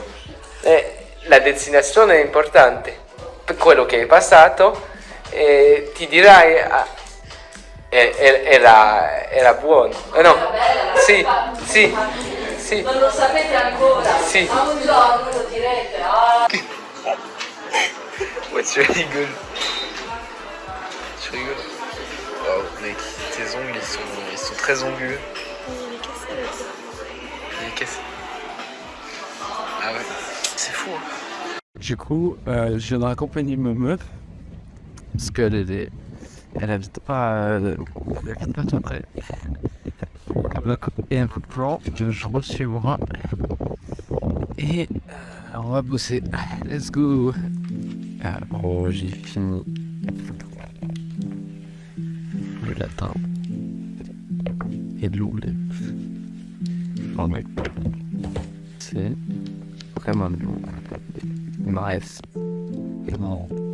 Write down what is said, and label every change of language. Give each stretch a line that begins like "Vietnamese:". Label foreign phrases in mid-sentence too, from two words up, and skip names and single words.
Italian: La destinazione è importante. Per quello che hai passato, ti dirai era buono. No. Era bella, Sì. Non lo sapete ancora, Sì. ma un giorno lo direte.
French: Ouais, tu rigoles. Waouh, mec, tes ongles ils sont très anguleux. Il est cassé. Ah ouais, c'est fou. Hein. Du coup, je viens d'accompagner ma meuf parce qu'elle habite pas tout près. Et un peu de plan, je rentre chez moi et on va bosser.
English: Let's go.
French: Oh, j'ai fini le latin et de l'anglais. L'anglais. C'est vraiment long. Bref. Non.